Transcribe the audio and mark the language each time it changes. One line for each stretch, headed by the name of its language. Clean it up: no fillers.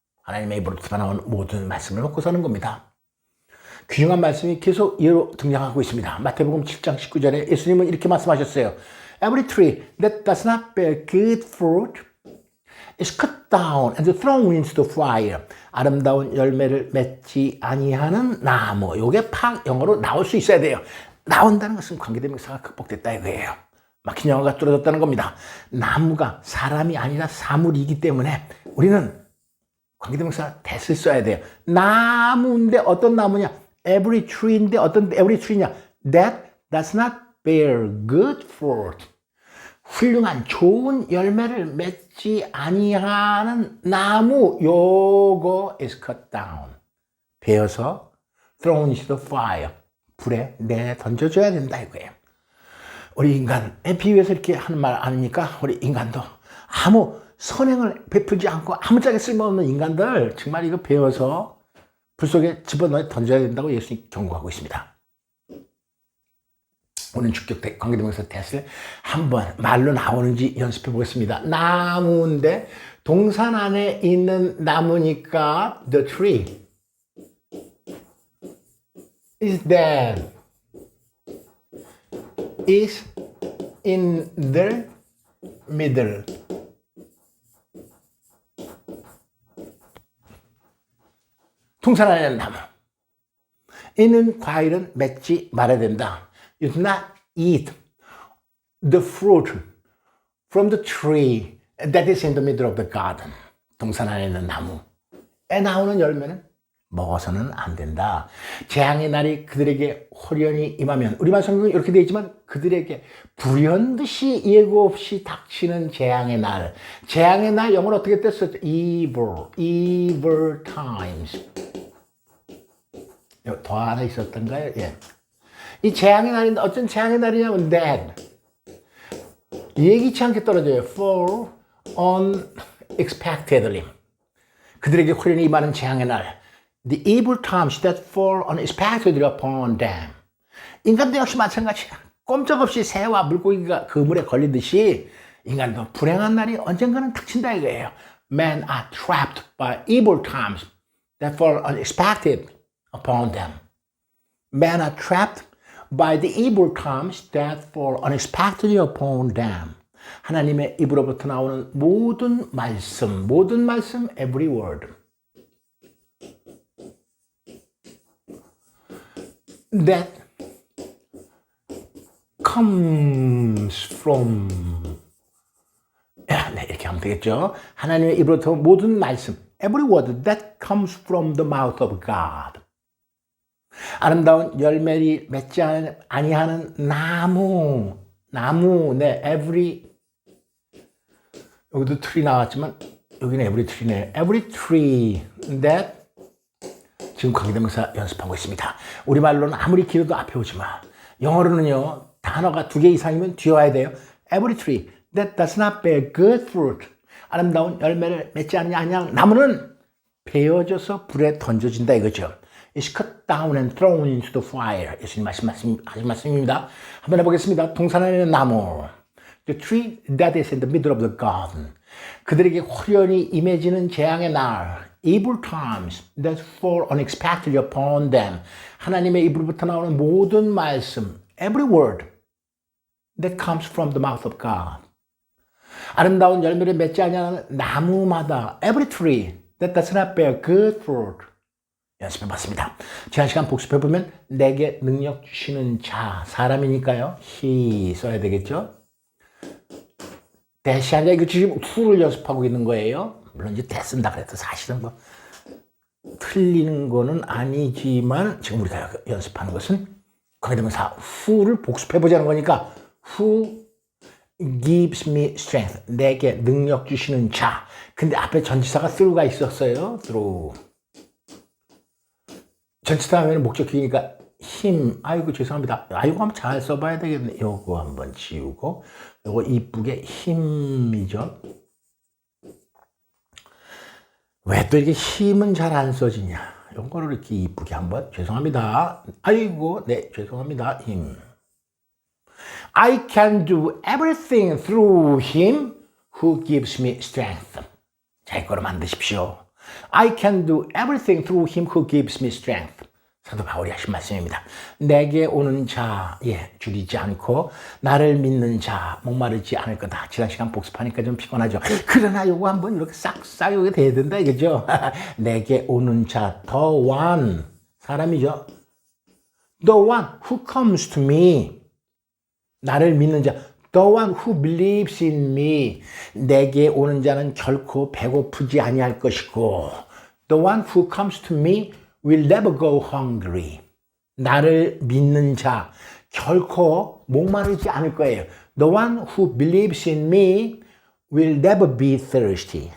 Korean: 하나님의 입으로부터 나오는 모든 말씀을 먹고 사는 겁니다. 귀중한 말씀이 계속 예로 등장하고 있습니다. 마태복음 7장 19절에 예수님은 이렇게 말씀하셨어요.
English: Every tree that does not bear good fruit is cut down and thrown into the fire.
Korean: 아름다운 열매를 맺지 아니하는 나무. 이게 영어로 나올 수 있어야 돼요. 나온다는 것은 관계대명사가 극복됐다 이거예요. 막힌 영어가 뚫어졌다는 겁니다. 나무가 사람이 아니라 사물이기 때문에 우리는 관계대명사 that을 써야 돼요. 나무인데 어떤 나무냐?
English: Every tree인데
Korean: 어떤
English: every tree냐? That does not bear good fruit.
Korean: 훌륭한 좋은 열매를 맺지 아니하는 나무 요거
English: is cut down.
Korean: 베어서
English: thrown into the fire.
Korean: 불에 내던져줘야 된다 이거예요. 우리 인간에 비유해서 이렇게 하는 말 아닙니까? 우리 인간도 아무 선행을 베풀지 않고 아무짝에 쓸모없는 인간들 정말 이거 베어서 불 속에 집어넣어 던져야 된다고 예수님 경고하고 있습니다. 오늘 주격 관계대명사 that을 한번 말로 나오는지 연습해 보겠습니다. 나무인데 동산 안에 있는 나무니까
English: the tree is dead, is in the middle.
Korean: 동산 안에 있는 나무. 이는 과일은 맺지 말아야 된다.
English: You do not eat the fruit from the tree that is in the middle of the garden.
Korean: 동산 안에 있는 나무에 나오는 열매는 먹어서는 안 된다. 재앙의 날이 그들에게 홀연히 임하면, 우리말 성경은 이렇게 되어 있지만 그들에게 불현듯이 예고 없이 닥치는 재앙의 날. 재앙의 날 영어로 어떻게 뗐었죠?
English: evil times.
Korean: 더 하나 있었던가요? 예. 이 재앙의 날인데 어떤 재앙의 날이냐면 dead. 예기치 않게 떨어져요.
English: fall unexpectedly.
Korean: 그들에게 홀연히 임하는 재앙의 날.
English: The evil times that fall unexpectedly upon them.
Korean: 인간도 역시 마찬가지야. 꼼짝없이 새와 물고기가 그물에 걸리듯이 인간도 불행한 날이 언젠가는 닥친다 이거예요.
English: Men are trapped by evil times that fall unexpected upon them. Men are trapped by the evil times that fall unexpectedly upon them.
Korean: 하나님의 입으로부터 나오는 모든 말씀,
English: every word that comes from.
Korean: 네, 이렇게 하면 되겠죠. 하나님의 입으로부터 모든 말씀,
English: every word that comes from the mouth of God.
Korean: 아름다운 열매를 맺지 아니하는 나무, 네, every, 여기도 tree 나왔지만 여기는 every tree네.
English: every tree that,
Korean: 지금 관계대명사 연습하고 있습니다. 우리말로는 아무리 길어도 앞에 오지 마. 영어로는요, 단어가 2개 이상이면 뒤에 와야 돼요.
English: every tree that does not bear good fruit.
Korean: 아름다운 열매를 맺지 않는 나무는 베어져서 불에 던져진다 이거죠.
English: is cut down and thrown into the fire.
Korean: 예수님 하신 말씀입니다. 한번 해보겠습니다. 동산 안에 있는 나무.
English: The tree that is in the middle of the garden.
Korean: 그들에게 홀연히 임해지는 재앙의 날.
English: Evil times that fall unexpectedly upon them.
Korean: 하나님의 입으로부터 나오는 모든 말씀.
English: Every word that comes from the mouth of God.
Korean: 아름다운 열매를 맺지 않는 나무마다.
English: Every tree that does not bear good fruit.
Korean: 연습해봤습니다. 지난 시간 복습해보면 내게 능력 주시는 자, 사람이니까요. he 써야 되겠죠. 대시 아니라 이거 지금 who를 연습하고 있는 거예요. 물론 이제 대 쓴다 그래도 사실은 뭐 틀리는 거는 아니지만 지금 우리가 연습하는 것은 관계대명사 who를 복습해 보자는 거니까
English: who gives me strength.
Korean: 내게 능력 주시는 자. 근데 앞에 전치사가 through가 있었어요.
English: through.
Korean: 전치사 하면 목적격이니까 him. 아이고 죄송합니다. 아이고 한번 잘 써봐야 되겠네. 요거 한번 지우고 요거 이쁘게 힘이죠. 왜 또 이렇게 힘은 잘 안 써지냐. 요거를 이렇게 이쁘게 한번 죄송합니다. 아이고 네 죄송합니다. 힘.
English: I can do everything through him who gives me strength.
Korean: 자, 이거로 만드십시오.
English: I can do everything through him who gives me strength.
Korean: 사도 바울이 하신 말씀입니다. 내게 오는 자, 줄이지 않고 나를 믿는 자, 목마르지 않을 거다. 지난 시간 복습하니까 좀 피곤하죠. 그러나 요거 한번 이렇게 싹싹 요게 돼야 된다 이거죠. 내게 오는 자,
English: the one,
Korean: 사람이죠.
English: The one who comes to me.
Korean: 나를 믿는 자,
English: the one who believes in me.
Korean: 내게 오는 자는 결코 배고프지 아니할 것이고,
English: the one who comes to me will never go hungry.
Korean: 나를 믿는 자, 결코 목마르지 않을 거예요.
English: The one who believes in me will never be thirsty.